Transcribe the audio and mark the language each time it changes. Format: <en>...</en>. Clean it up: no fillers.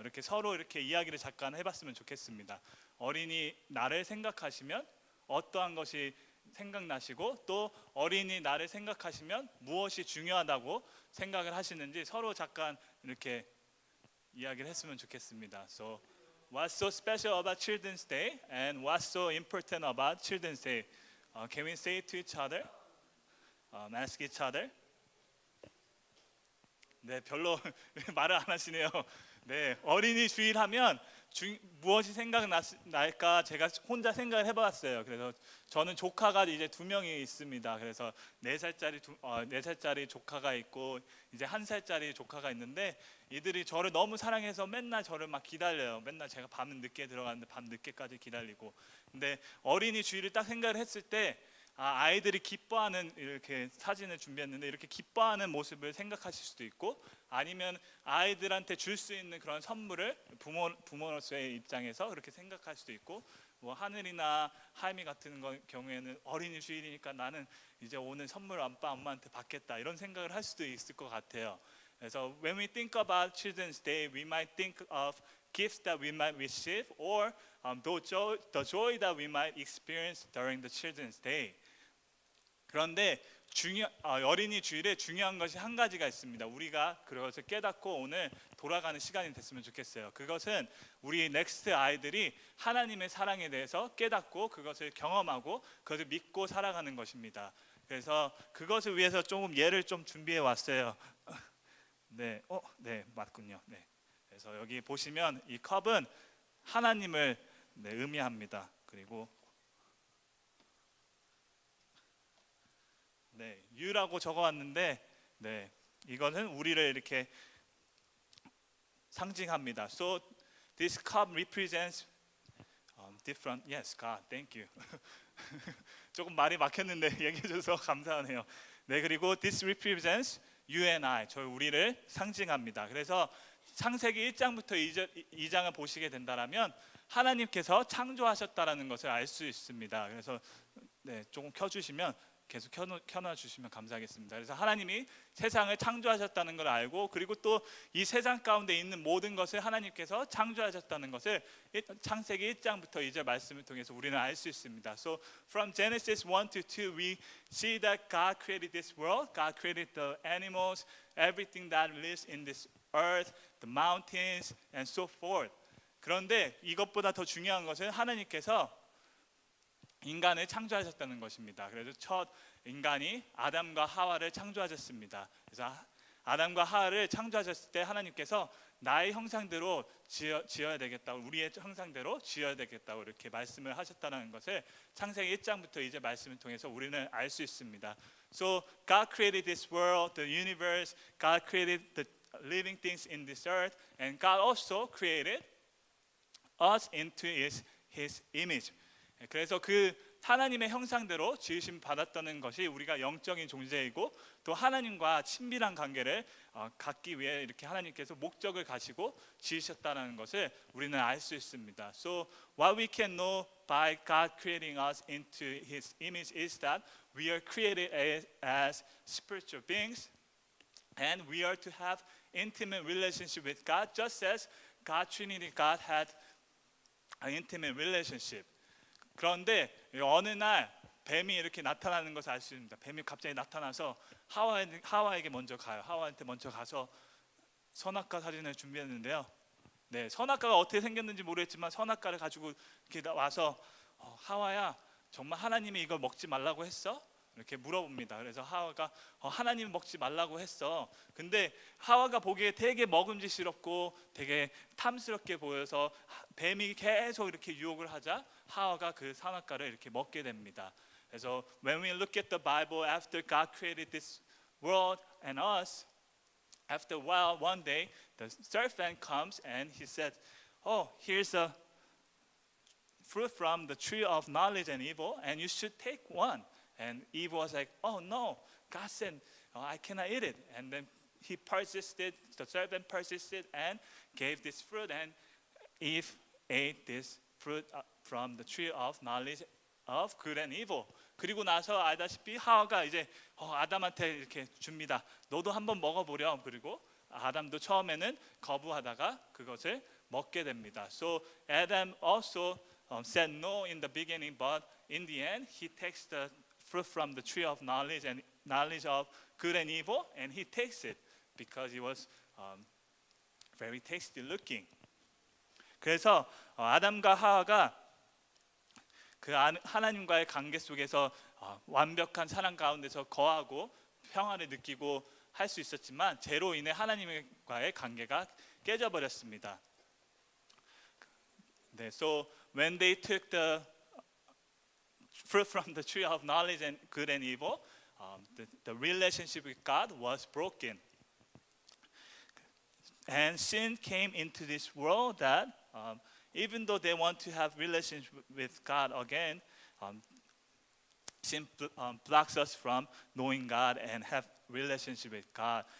<ko>이렇게 서로 이렇게 이야기를 잠깐 해봤으면 좋겠습니다. 어린이 날을 생각하시면 어떠한 것이 생각나시고 또 어린이 날을 생각하시면 무엇이 중요하다고 생각을 하시는지 서로 잠깐 이렇게 이야기를 했으면 좋겠습니다.</ko> <en>So, what's so special about Children's Day and what's so important about Children's Day? Can we say it to each other? Ask each other?</en> <ko>네, 별로 말을 안 하시네요. 네, 어린이 주일 하면 무엇이 생각날까 제가 혼자 생각을 해봤어요. 그래서 저는 조카가 이제 2명이 있습니다. 그래서 4살짜리 조카가 있고 이제 1살짜리 조카가 있는데 이들이 저를 너무 사랑해서 맨날 저를 막 기다려요. 맨날 제가 밤 늦게 들어가는데 밤 늦게까지 기다리고. 근데 어린이 주일을 딱 생각을 했을 때 아이들이 기뻐하는 이렇게 사진을 준비했는데 이렇게 기뻐하는 모습을 생각하실 수도 있고 아니면 아이들한테 줄 수 있는 그런 선물을 부모로서의 입장에서 그렇게 생각할 수도 있고 뭐 하늘이나 하임이 같은 경우에는 어린이 주일이니까 나는 이제 오늘 선물 엄마한테 받겠다 이런 생각을 할 수도 있을 것 같아요. 그래서</ko> <en>when we think about Children's Day, we might think of gifts that we might receive or the joy that we might experience during the Children's Day.</en> <ko>그런데 어린이 주일에 중요한 것이 한 가지가 있습니다. 우리가 그것을 깨닫고 오늘 돌아가는 시간이 됐으면 좋겠어요. 그것은 우리 넥스트 아이들이 하나님의 사랑에 대해서 깨닫고 그것을 경험하고 그것을 믿고 살아가는 것입니다. 그래서 그것을 위해서 조금 예를 좀 준비해 왔어요. 네, 네 맞군요. 네. 그래서 여기 보시면 이 컵은 하나님을 의미합니다. 그리고 네, U라고 적어왔는데 네, 이거는 우리를 이렇게 상징합니다.</ko> <en>So this cup represents different. Yes, God, thank you.</en> <ko>조금 말이 막혔는데 얘기해줘서 감사하네요. 네, 그리고</ko> <en>this represents you and I,</en> <ko>저희 우리를 상징합니다. 그래서 창세기 1장부터 2장을 보시게 된다면 하나님께서 창조하셨다라는 것을 알 수 있습니다. 그래서 네, 조금 켜주시면 계속 켜놔주시면 감사하겠습니다. 그래서 하나님이 세상을 창조하셨다는 걸 알고 그리고 또 이 세상 가운데 있는 모든 것을 하나님께서 창조하셨다는 것을 창세기 1장부터 2절 말씀을 통해서 우리는 알 수 있습니다.</ko> <en>So from Genesis 1 to 2 we see that God created this world, God created the animals, everything that lives in this earth, the mountains and so forth.</en> <ko>그런데 이것보다 더 중요한 것은 하나님께서 인간을 창조하셨다는 것입니다. 그래서 첫 인간이 아담과 하와를 창조하셨습니다. 그래서 아담과 하와를 창조하셨을 때 하나님께서 나의 형상대로 지어야 되겠다고, 우리의 형상대로 지어야 되겠다고 이렇게 말씀을 하셨다는 것을 창세기 1장부터 이제 말씀을 통해서 우리는 알 수 있습니다.</ko> <en>So God created this world, the universe. God created the living things in this earth, and God also created us into His image.</en> <ko>그래서 그 하나님의 형상대로 지으심 받았다는 것이 우리가 영적인 존재이고 또 하나님과 친밀한 관계를 갖기 위해 이렇게 하나님께서 목적을 가지고 지으셨다는 것을 우리는 알 수 있습니다.</ko> <en>So what we can know by God creating us into His image is that we are created as spiritual beings and we are to have intimate relationship with God just as God Trinity God had an intimate relationship.</en> <ko>그런데 어느 날 뱀이 이렇게 나타나는 것을 알 수 있습니다. 뱀이 갑자기 나타나서 하와에게 먼저 가요. 하와한테 먼저 가서 선악과 사진을 준비했는데요. 네, 선악과가 어떻게 생겼는지 모르겠지만 선악과를 가지고 이렇게 와서 하와야 정말 하나님이 이걸 먹지 말라고 했어? 이렇게 물어봅니다. 그래서 하와가 하나님이 먹지 말라고 했어. 근데 하와가 보기에 되게 먹음직스럽고 되게 탐스럽게 보여서 뱀이 계속 이렇게 유혹을 하자 하와가 그 선악과를 이렇게 먹게 됩니다. 그래서</ko> <en>when we look at the Bible, after God created this world and us, after a while, one day, the serpent comes and he said, "Oh, here's a fruit from the tree of knowledge and evil, and you should take one." And Eve was like, "Oh no, God said I cannot eat it." And then he persisted. The serpent persisted and gave this fruit, and Eve ate this fruit from the tree of knowledge of good and evil.</en> <ko>그리고 나서 알다시피 하와가 이제 아담한테 이렇게 줍니다. 너도 한번 먹어보렴. 그리고 아담도 처음에는 거부하다가 그것을 먹게 됩니다.</ko> <en>So Adam also said no in the beginning, but in the end he takes the fruit from the tree of knowledge and knowledge of good and evil, and he takes it because it was very tasty looking.</en> <ko>그래서 아담과 하와가 그 하나님과의 관계 속에서 완벽한 사랑 가운데서 거하고 평화를 느끼고 할 수 있었지만 죄로 인해 하나님과의 관계가 깨져버렸습니다.</ko> <en>네, so when they took the fruit from the tree of knowledge and good and evil, the relationship with God was broken. And sin came into this world that even though they want to have relationship with God again, sin blocks us from knowing God and have relationship with God.</en>